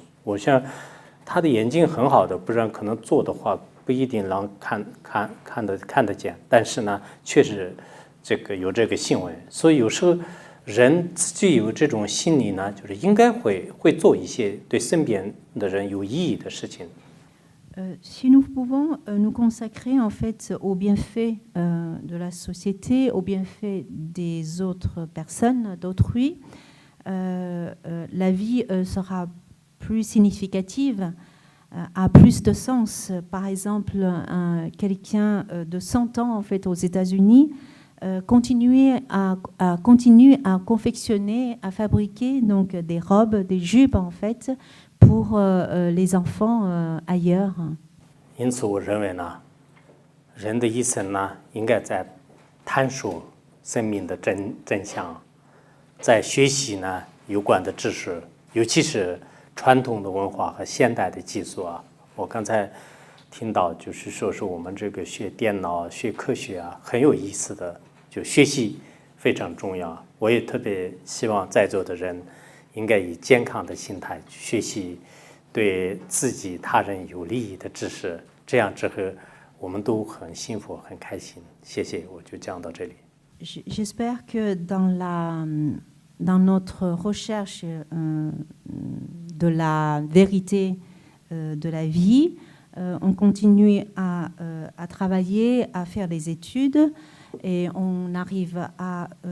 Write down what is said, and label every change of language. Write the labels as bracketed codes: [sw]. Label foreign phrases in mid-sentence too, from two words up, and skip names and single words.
[zh] 我想他的眼睛很好的，不然可能做的话不一定能看得见。但是呢，确实有这个新闻，所以有时候人自己有这种心理呢，就是应该会做一些对身边的人有意义的事情。 [fr] Si nous pouvons nous consacrer en fait aux bienfaits de la société, aux bienfaits des autres personnes, d'autrui, la vie sera plus significative, a plus de sens. Par exemple, quelqu'un de 100 ans en fait aux États-Unis continue à confectionner, à fabriquer donc des robes, des jupes en fait pour les enfants ailleurs. [zh] 因此，我认为呢，人的一生呢，应该在探索生命的真相，在学习呢有关的知识，尤其是传统的文化和现代的技术啊。我刚才听到就是说是我们这个学电脑、学科学啊，很有意思的，就学习非常重要。我也特别希望在座的人应该以健康的心态去学习对自己他人有利益的知识，这样之后我们都很幸福很开心。谢谢，我就讲到这里。 [fr] J'espère que dans notre recherche de la vérité de la vie, on continue à travailler, à faire des études et on arrive à